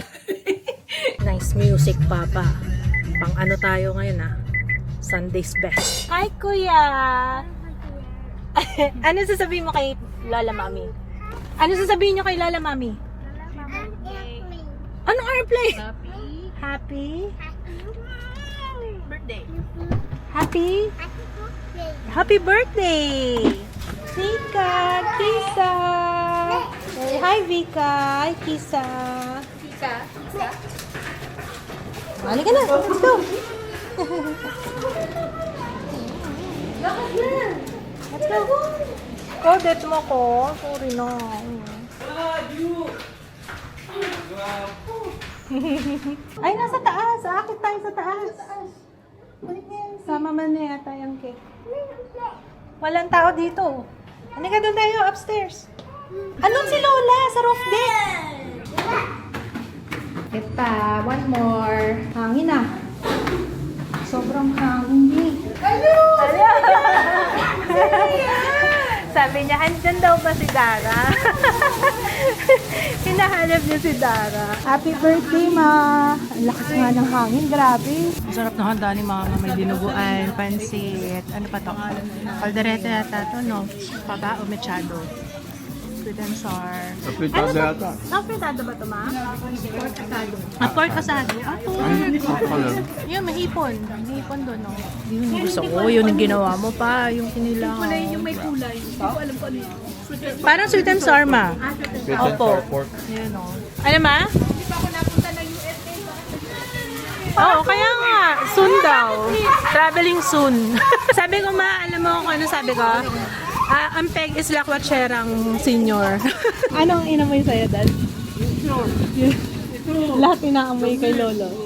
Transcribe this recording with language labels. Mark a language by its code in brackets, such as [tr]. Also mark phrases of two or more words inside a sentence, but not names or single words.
[en] Nice music, Papa. [tl] Pang tayo ngayon [en] Sunday's best. [tl] Hi, Kuya! Ano sasabihin mo kay Lola Mami? Ano sasabihin niyo kay Lola Mami? Anong airplane? [en] Happy? Birthday. Happy birthday! Vika! Kisa! Hi, Vika! Hi, Kisa! [tl] Halika na! [en] Let's go! Let's go! [tl] Kodet mo ko. Sorry na. Ay, nasa taas. Akit tayo sa taas. Sama man na yata yung cake. Walang tao dito. Halika doon tayo, upstairs. Anong si Lola sa roof deck? Eta, [en] one more. [tl] Hangin Sobrang hangin Hello! Sabi niya, andyan daw ba si Dara? Hinahanap niya si Dara. [en] Happy birthday, [tl] Ma! Ang lakas nga ng hangin, grabe. Masarap na handa ni Mama. May dinuguan, pansit. Ano pa to? Caldereta yata to, no? Paba o mechado? [en] Sweet and sour. [tl] Apritada yata. Apritada ba ito, Ma? Pork asado. Pork asado. Pork. Yun, may hipon. May hipon doon, no? Yun, gusto ko. Yun yung ginawa mo pa. Yung kinilaw. Yung may kulay. Hindi ko alam kung ano yun. Parang [en] sweet and sour, [tl] Ma. [en] Sweet and sour pork. [tl] Yun, no? Ano, Ma? Hindi pa ako napunta ng USA. Oo, kaya nga. Soon daw. [en] Traveling soon. [tl] Sabi ko, Ma, alam mo kung ano sabi ko? Ang peg is lakwatserang senior. Anong inamoy sa'yo, Dad? Lahat inaamoy kay Lolo.